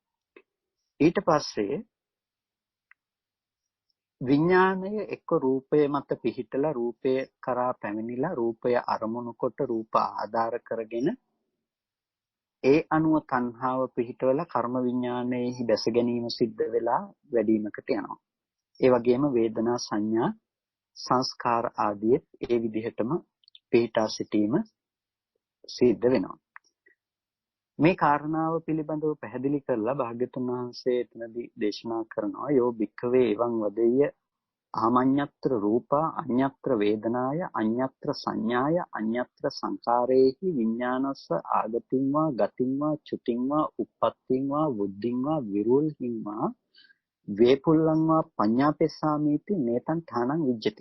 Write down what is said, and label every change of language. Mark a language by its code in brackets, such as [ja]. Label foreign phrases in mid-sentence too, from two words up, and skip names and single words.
[si] ඊට පස්සේ විඥානය එක්ක රූපය මත පිහිටලා රූපය කරා පැමිණිලා රූපය අරමුණු කොට රූප ආධාර කරගෙන ඒ අනුව තණ්හාව පිහිටවලා කර්ම විඥානයේහි දැස ගැනීම සිද්ධ වෙලා වැඩිමකට යනවා. ඒ වගේම වේදනා සංඥා සංස්කාර ආදී ඒ විදිහටම පිහිටා සිටීම සිද්ධ වෙනවා. මේ කාරණාව පිළිබඳව පැහැදිලි කරලා භාග්‍යතුන් වහන්සේ එතනදී දේශනා කරනවා [pi] යෝ භික්ඛවේ එවං වදෙය්‍ය ආමඤ්ඤත්‍ර රූපා අඤ්ඤත්‍ර වේදනාය අඤ්ඤත්‍ර සංඥාය අඤ්ඤත්‍ර සංකාරේහි විඥානස්ස ආගතින්වා ගතින්වා චුතින්වා උප්පත්තින්වා වුද්ධින්වා විරුල්හින්වා වේපුල්ලන්වා පඤ්ඤාපෙස්සාමීති නේතං ඨානං විජ්ජති.